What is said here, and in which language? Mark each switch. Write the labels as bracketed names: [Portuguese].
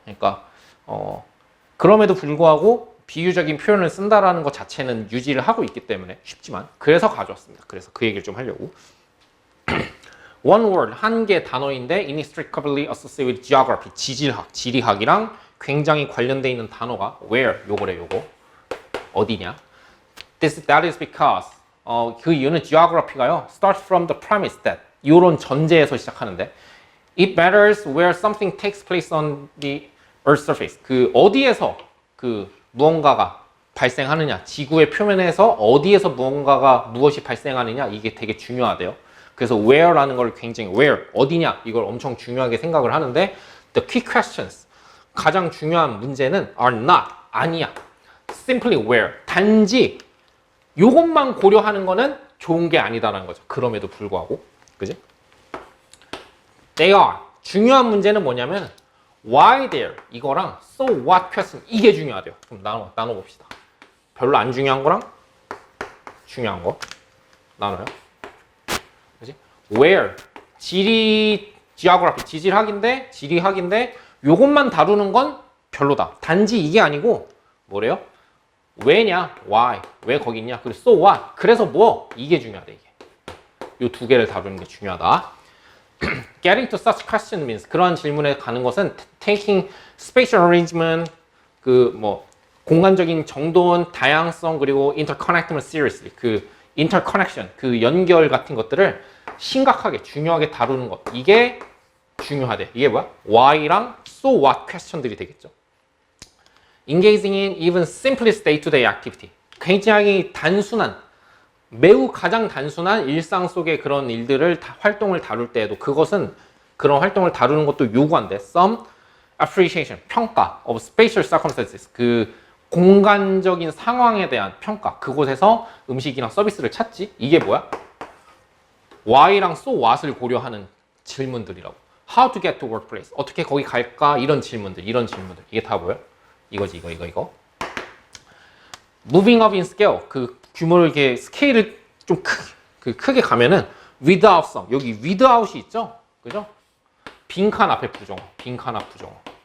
[Korean] 그러니까 그럼에도 불구하고 비유적인 표현을 쓴다라는 것 자체는 유지를 하고 있기 때문에 쉽지만, 그래서 가져왔습니다. 그래서 그 얘기를 좀 하려고. [English] One word, [Korean] 한 개 단어인데 [English] inextricably associated with geography, [Korean] 지질학, 지리학이랑 굉장히 관련돼 있는 단어가 where, 요거래, 요거. 어디냐? [English] That is because, [Korean] 그 이유는 [English] geography가요, starts from the premise that, [Korean] 요런 전제에서 시작하는데, [English] it matters where something takes place on the earth's surface. [Korean] 그 어디에서 그 무언가가 발생하느냐, 지구의 표면에서 어디에서 무엇이 발생하느냐, 이게 되게 중요하대요. 그래서 where라는 걸 굉장히, where, 어디냐, 이걸 엄청 중요하게 생각을 하는데, [English] the key questions, [Korean] 가장 중요한 문제는 [English] are not, [Korean] 아니야. simply where, 단지 요것만 고려하는 거는 좋은 게 아니다라는 거죠. 그럼에도 불구하고. 그지? [English] They are, [Korean] 중요한 문제는 뭐냐면 [English] why there, [Korean] 이거랑 [English] so what question, [Korean] 이게 중요하대요. 그럼 나눠봅시다. 별로 안 중요한 거랑 중요한 거 나눠요. 그지? Where, geography, 지리학인데 요것만 다루는 건 별로다. 단지 이게 아니고 뭐래요? 왜냐, why, 왜 거기 있냐, 그리고 so what, 그래서 뭐, 이게 중요하다. 이게 요 2개를 다루는 게 중요하다. [English] Getting to such question means, [Korean] 그러한 질문에 가는 것은 [English] taking spatial arrangement, [Korean] 그 뭐 공간적인 정돈, 다양성, 그리고 [English] interconnectment seriously, [Korean] 그 interconnection, 그 연결 같은 것들을 심각하게 중요하게 다루는 것, 이게 중요하대. 이게 뭐야? why랑 so what question들이 되겠죠. [English] Engaging in even simplest day-to-day activity, [Korean] 굉장히 단순한, 매우 가장 단순한 일상 속의 그런 일들을 활동을 다룰 때에도 그것은, 그런 활동을 다루는 것도 요구한대. [English] Some appreciation, [Korean] 평가 [English] of spatial circumstances, [Korean] 그 공간적인 상황에 대한 평가, 그곳에서 음식이랑 서비스를 찾지? 이게 뭐야? why랑 so what을 고려하는 질문들이라고. [English] How to get to workplace, [Korean] 어떻게 거기 갈까? 이런 질문들. 이게 다 뭐야? 이거지, 이거. [English] Moving up in scale, [Korean] 그 규모를 이렇게 스케일을 좀 크게 가면은 [English] without some, [Korean] 여기 without이 있죠? 그죠? 빈칸 앞에 부정어, 빈칸 앞 부정어.